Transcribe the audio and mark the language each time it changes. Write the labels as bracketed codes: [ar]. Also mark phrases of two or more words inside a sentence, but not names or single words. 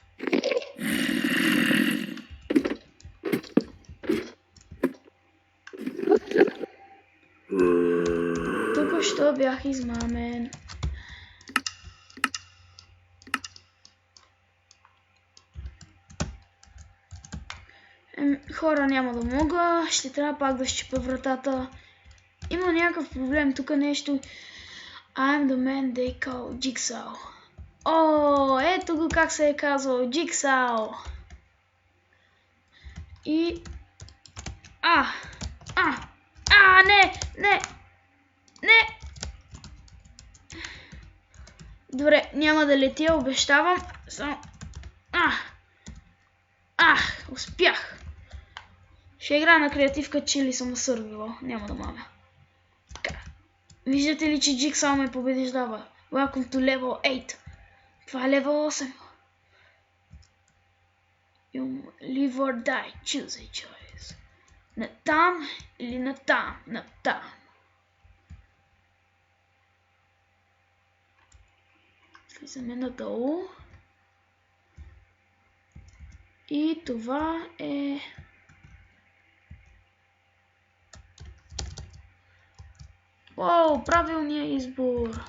[bg] Що бях измамен. Хора, няма да мога. Ще трябва пак да щупя вратата. Има някакъв проблем. Тук нещо. [en] I'm the man they call Jigsaw. [bg] О, ето го как се е казал. Jigsaw. И... Не! Добре, няма да летя, обещавам. Само... Успях. Ще играя на креативка, че ли съм на сървива. Няма да мамя. Виждате ли, че Jigsaw ме побеждава? [en] Welcome to level 8. [bg] Това е level 8. [en] You live or die. Choose a choice. [bg] Натам или натам? Натам. Влизаме надолу. И това е... Вау, правилният избор.